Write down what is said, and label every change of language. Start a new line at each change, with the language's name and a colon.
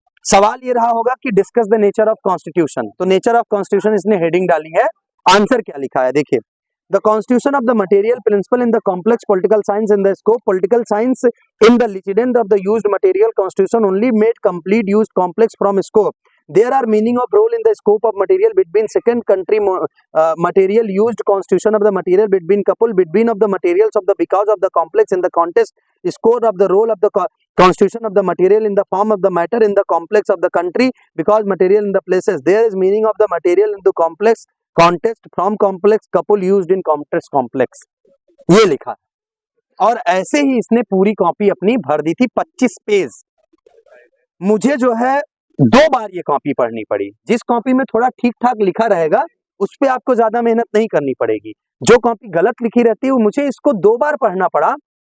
Hindi: सवाल ये रहा होगा कि
English: discuss the nature of constitution,
Hindi: तो नेचर ऑफ कॉन्स्टिट्यूशन इसने हेडिंग डाली है। आंसर क्या लिखा है देखिए,
English: The constitution of the material principle in the complex political science in the scope political science in the लिटिडेंट of the used material constitution only made complete used complex from scope. There are meaning of role in the scope of material between second country material used constitution of the material between couple between of the materials of the because of the complex in the context score of the role of the constitution of the material in the form of the matter in the complex of the country because material in the places there is meaning of the material in the complex context from complex couple used in complex।
Hindi: ये लिखा और ऐसे ही इसने पूरी copy अपनी भर दी थी 25 page. मुझे जो है 2 बार ये कॉपी पढ़नी पड़ी। जिस कॉपी में थोड़ा ठीक ठाक लिखा रहेगा उस पे आपको ज्यादा मेहनत नहीं करनी पड़ेगी, जो कॉपी गलत लिखी रहती है मुझे इसको 2 बार पढ़ना पड़ा।